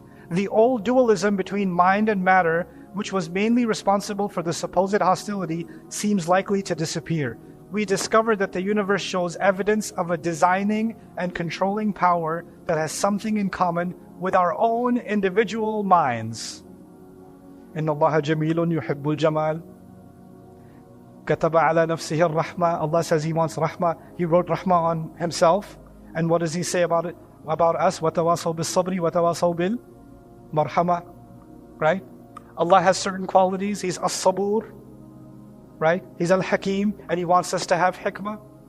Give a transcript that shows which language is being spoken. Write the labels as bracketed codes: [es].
[en] The old dualism between mind and matter, which was mainly responsible for the supposed hostility, seems likely to disappear. We discover that the universe shows evidence of a designing and controlling power that has something in common with our own individual minds. [ar] إن الله جميل يحب الجمال كتب على نفسه الرحمة. [en] Allah says He wants rahmah. He wrote rahmah on Himself. And what does He say about it? About us? [ar] وَتَوَاصَوْا بِالصَّبْرِ وَتَوَاصَوْا بِالْمَرْحَمَةِ. [en] Right? Allah has certain qualities. He's as-sabur. Right? He's al-hakim. And He wants us to have hikmah.